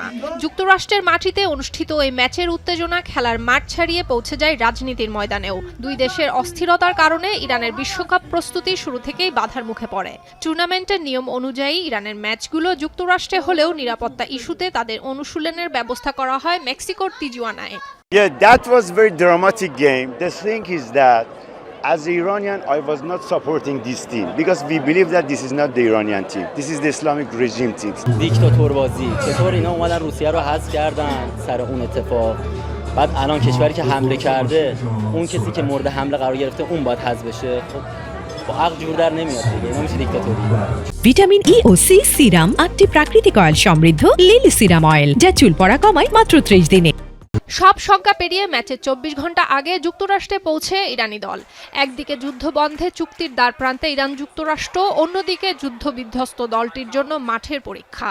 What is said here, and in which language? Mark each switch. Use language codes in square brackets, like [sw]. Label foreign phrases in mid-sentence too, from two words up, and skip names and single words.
[bn] যুক্তরাষ্ট্রের মাটিতে অনুষ্ঠিত এই ম্যাচের উত্তেজনা খেলার মাঠ ছাড়িয়ে পৌঁছে যায় রাজনীতির ময়দানেও। দুই দেশের অস্থিরতার কারণে ইরানের বিশ্বকাপ প্রস্তুতি শুরু থেকেই বাধার মুখে পড়ে। টুর্নামেন্টের নিয়ম অনুযায়ী ইরানের ম্যাচগুলো যুক্তরাষ্ট্রে হলেও নিরাপত্তা ইস্যুতে তাদের অনুশীলনের ব্যবস্থা করা হয় মেক্সিকোর তিজুয়ানায়। [en] Yeah, that was very dramatic game. The thing is that as an Iranian, I was not supporting this team because we believe that this is not the Iranian team. This is the Islamic regime team. [fa] دیکتاتور بازی چطور اینا اومدن روسیه رو حذف کردن سر اون اتفاق بعد الان کشوری که حمله کرده اون کسی که مورد حمله قرار گرفته اون باید حذف بشه خب با عقل جور در نمیاد دیگه اینا میشه دیکتاتوری [bn] ভিটামিন ই ও সি সিরাম 8টি প্রাকৃতিক অয়েল সমৃদ্ধ লিলি সিরাম অয়েল যা চুল পড়া কমায় মাত্র 30 দিনে। সব সংখ্যা পেরিয়ে ম্যাচের 24 ঘন্টা আগে যুক্তরাষ্ট্রে পৌঁছে ইরানি দল। একদিকে যুদ্ধ বন্ধে চুক্তির দ্বারপ্রান্তে ইরান যুক্তরাষ্ট্র, অন্যদিকে যুদ্ধ বিধ্বস্ত দলটির জন্য মাঠের পরীক্ষা।